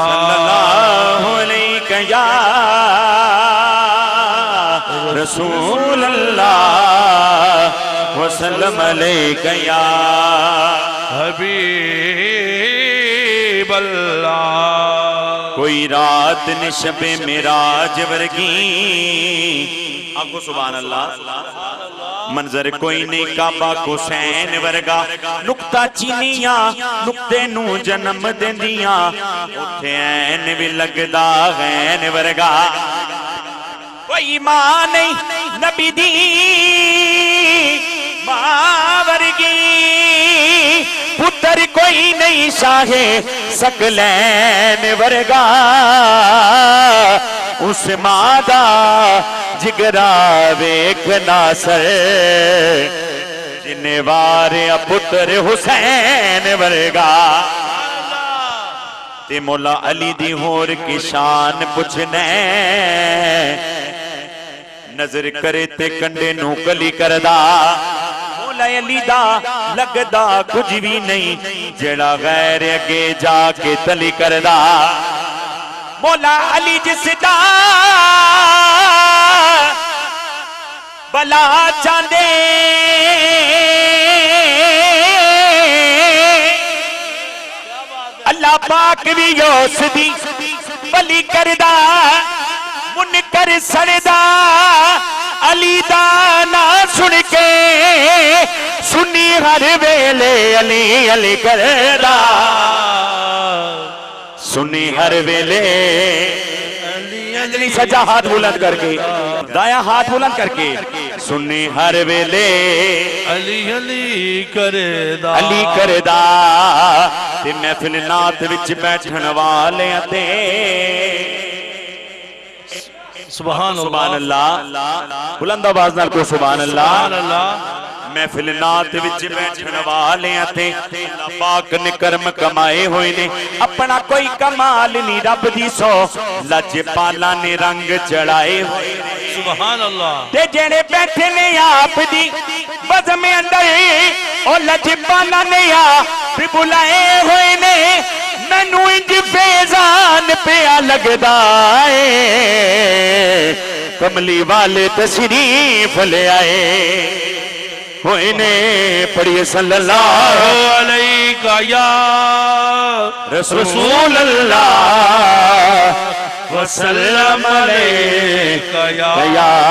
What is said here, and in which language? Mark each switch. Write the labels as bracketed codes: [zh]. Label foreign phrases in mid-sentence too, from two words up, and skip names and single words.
[ar] صلی اللہ علیہ یا رسول اللہ وسلم علیہ یا حبیب اللہ. [pa] کوئی رات نے شب معراج ورگی, آنکھو [ar] سبحان اللہ, [pa] منظر کوئی نہیں کعبہ کو حسین ورگا. نکتہ چینیاں نکتے نو جنم دیندیاں, اٹھے این بھی لگدا غین ورگا. کوئی ماں نہیں نبی دی ماں ورگی, پتر کوئی نہیں شاہ سکلین ورگا. اس ماں دا جگرا ویکھ ناصر, جنہیں واریا پتر حسین ورگا. تے مولا علی دی ہور کی شان پوچھنے, نظر کرے تے کنڈے نو کلی کردا. مولا علی دا لگدا کچھ بھی نہیں, جڑا غیر اگے جا کے تلی کردا. مولا علی جس دا بلا چاندے, اللہ پاک بھی یوس دی بلی کردا. منکر سڑدا علی دا نا سن کے, سنی ہر ویلے علی علی کردا. سنی ہر ویلے علی, سجا ہاتھ بلند کر کے, دایاں ہاتھ بلند کر کے, سنی ہر ویلے علی علی کردا, علی کردا. تے محفل نات وچ بیٹھن والے تے سبحان اللہ, بلند آواز نال کو [ar] سبحان اللہ. [pa] محفل نات وچ بیٹھن والے تے اللہ پاک نے کرم کمائے ہوئے نے. اپنا کوئی کمال نہیں رب دی سو, لج پالا نے رنگ چڑھائے ہوئے نے. [ar] سبحان اللہ. [pa] تے جڑے بیٹھے نے آپ دی بزم اندر, او لج پالا نے آپ بلائے ہوئے نے. مینوں انج فیضان پیا لگدا اے, کملی والے تشریف لے آئے. انہیں پڑھیے [ar] صلی اللہ علیہ یا رسول اللہ وسلم علیہ یا